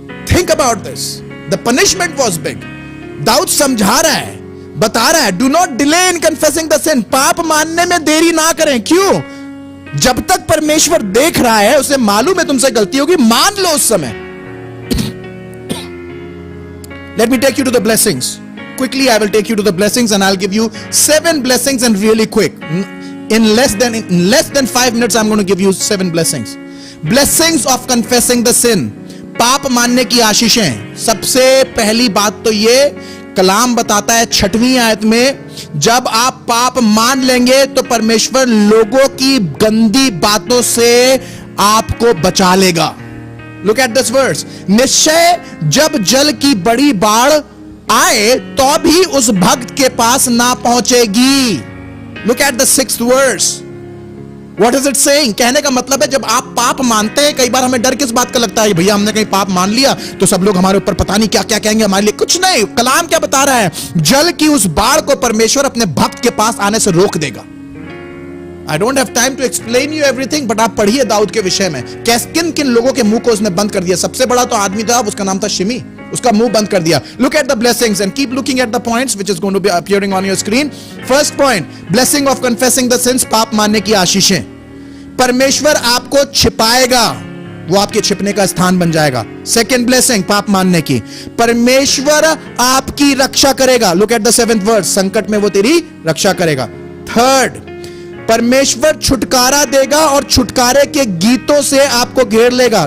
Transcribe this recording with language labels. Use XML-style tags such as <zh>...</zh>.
<en>Think about this, the punishment was big.</en> <hi>Dawood समझा रहा है,</hi> <en>बता रहा है, do not delay in confessing the sin,</en> <hi>पाप मानने में देरी ना करें। क्यों? जब तक परमेश्वर देख रहा है, उसे मालूम है तुमसे गलती होगी, मान लो उस समय।</hi> <en>Let me take you to the blessings quickly. I will take you to the blessings and I'll give you 7 blessings, and really quick, in less than 5 minutes I'm going to give you 7 blessings. Blessings of confessing the sin,</en> <hi>पाप मानने की आशीषें। सबसे पहली बात तो ये कलाम बताता है 6वीं आयत में, जब आप पाप मान लेंगे तो परमेश्वर लोगों की गंदी बातों से आपको बचा लेगा।</hi> <en>Look at this verse.</en> <hi>निश्चय जब जल की बड़ी बाढ़ आए तो भी उस भक्त के पास ना पहुंचेगी।</hi> <en>Look at the 6th verse. What is it saying?</en> <hi>कहने का मतलब है, जब आप पाप मानते हैं, कई बार हमें डर किस बात का लगता है, भैया हमने कहीं पाप मान लिया तो सब लोग हमारे ऊपर पता नहीं क्या क्या कहेंगे हमारे लिए। कुछ नहीं, कलाम क्या बता रहा है, जल की उस बाढ़ को परमेश्वर अपने भक्त के पास आने से रोक देगा।</hi> <en>I don't have time to explain you everything,</en> <hi>but आप पढ़िए दाऊद के विषय में, किन किन लोगों के मुंह को उसने बंद कर दिया। सबसे बड़ा तो आदमी था, उसका नाम था शिमी, उसका मुंह बंद कर दिया।</hi> <en>Look at the blessings and keep looking at the points which is going to be appearing on your screen. First point, blessing of confessing the sins,</en> <hi>पाप मानने की आशीषें। परमेश्वर आपको छिपाएगा, वो आपके छिपने का स्थान बन जाएगा। सेकेंड ब्लेसिंग, पाप मानने की, परमेश्वर आपकी रक्षा करेगा।</hi> <en>Look at the 7th verse,</en> <hi>संकट में वो तेरी रक्षा करेगा। थर्ड, परमेश्वर छुटकारा देगा और छुटकारे के गीतों से आपको घेर लेगा।</hi>